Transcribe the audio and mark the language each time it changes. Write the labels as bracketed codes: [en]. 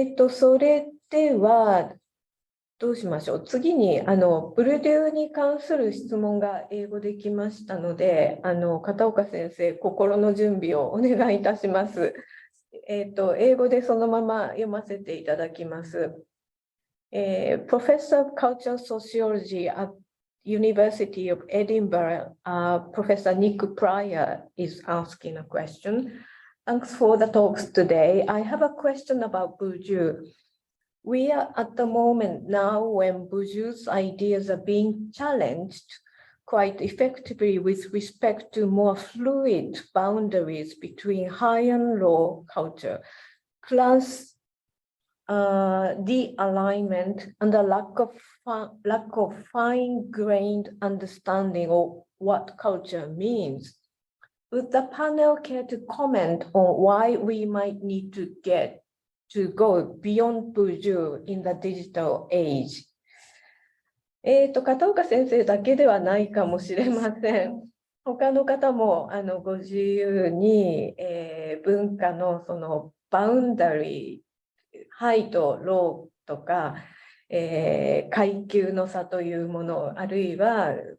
[ja] それでは、どうしましょう。次に、ブルデューに関する質問が英語できましたので、片岡先生、心の準備をお願いいたします。英語でそのまま読ませていただきます。 [en] Professor of Cultural Sociology at University of Edinburgh, Professor Nick Pryor is asking a question. Thanks for the talks today. I have a question about Bourdieu. We are at the moment now when Bourdieu's ideas are being challenged quite effectively with respect to more fluid boundaries between high and low culture, class de-alignment, and the lack of fine-grained understanding of what culture means. Would the panel care to comment on why we might need to go beyond Bourdieu in the digital age? [ja] 片岡先生だけではないかもしれません。他の方もご自由に、文化のそのバウンダリー、ハイとローとか、階級の差というもの、あるいは、